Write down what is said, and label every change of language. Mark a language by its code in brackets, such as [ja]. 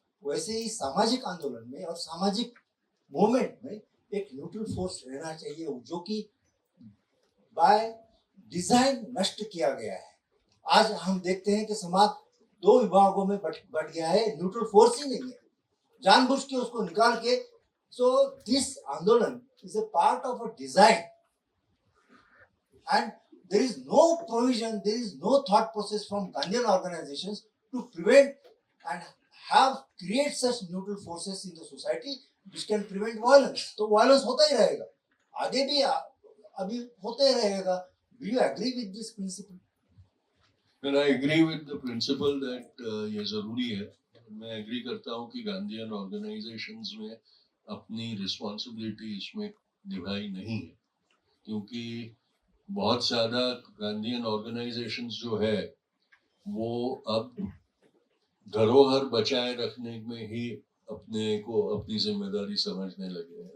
[hi] वैसे ही सामाजिक आंदोलन में और सामाजिक मूवमेंट में एक न्यूट्रल फोर्स रहना चाहिए, जो कि [en] by design [hi] नष्ट किया गया है। आज हम देखते हैं कि समाज 2 विभागों में बट गया है, न्यूट्रल फोर्स ही नहीं है, जानबूझ के उसको निकाल के। [en] So this आंदोलन is a part of a design and there is no provision, there is no thought process from Gandhian organizations to prevent and create such neutral forces in the society which can prevent violence. [hi] तो violence होता ही रहेगा, आगे भी अभी होता ही रहेगा। [en] Do you agree with this principle? And I agree with the principle that [hi] ये जरूरी है। मैं एग्री करता हूँ कि गांधीयन ऑर्गेनाइजेशंस में अपनी रिस्पॉन्सिबिलिटी इसमें निभाई नहीं है, क्योंकि बहुत ज्यादा गांधीयन ऑर्गेनाइजेशंस जो है वो अब धरोहर बचाए रखने में ही अपने को अपनी जिम्मेदारी समझने लगे हैं।